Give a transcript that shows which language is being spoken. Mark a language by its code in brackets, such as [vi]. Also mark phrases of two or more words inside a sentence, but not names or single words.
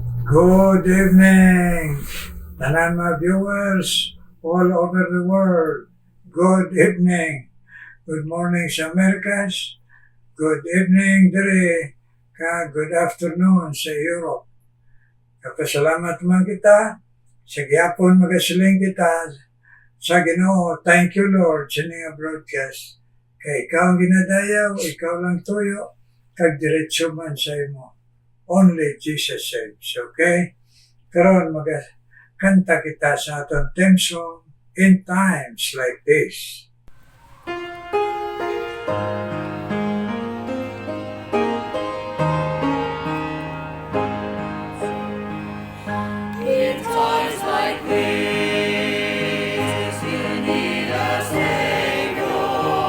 [en] Good evening, [hil] tanan mga [en] viewers all over the world. Good evening. Good morning sa Americas. Good evening diri good afternoon sa Europe. [hil] Kapasalamat man kita sa gihapon magasiling kita sa Ginoo. [en] Thank you Lord [hil] sa ning [en] broadcast. [hil] Kay ikaw ang ginadayaw, ikaw lang tuyo, kag diretso man sa imo. [en] Only Jesus saves, [hil] okay? Karon magkanta kita sa aton [en] theme song, [hil] In Times Like This. [en] In times like this, you need a Savior.